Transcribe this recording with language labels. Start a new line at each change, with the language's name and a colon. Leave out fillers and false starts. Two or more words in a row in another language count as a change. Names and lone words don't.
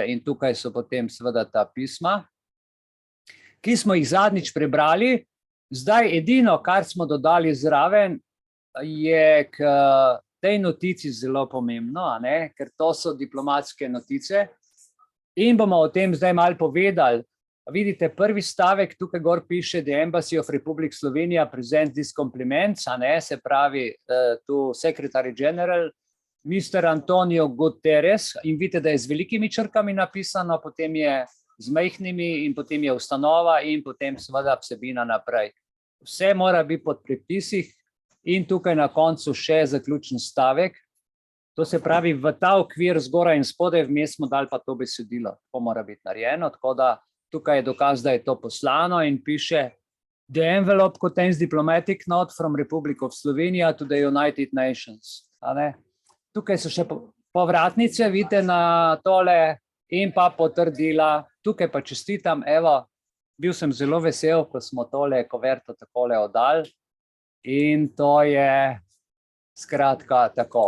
Slovenian: In tukaj so potem seveda ta pisma, ki smo jih zadnjič prebrali. Zdaj edino, kar smo dodali zraven, je k tej notici zelo pomembno, a ne? Ker to so diplomatske notice in bomo o tem zdaj malo povedali. Vidite, prvi stavek tukaj gor piše
English: The Embassy of Republic Slovenia presents these compliments,
Slovenian: a ne? Se pravi tu
English: Secretary General,
Slovenian: Mr. Antonio Guterres, in vidite, da je z velikimi črkami napisano, potem je z majhnimi in potem je ustanova in potem seveda vsebina naprej. Vse mora biti pod predpisih in tukaj na koncu še zaključen stavek. To se pravi, v ta okvir zgoraj in spodaj vmes smo dali pa to besedilo. To mora biti narejeno, tako da tukaj je dokaz, da je to poslano in piše
English: The envelope contains diplomatic note from Republic of Slovenia to the United Nations.
Slovenian: A ne? Tukaj so še povratnice, vidite na tole in pa potrdila. Tukaj pa čestitam, evo, bil sem zelo vesel, ko smo tole koverto takole oddali in to je skratka tako.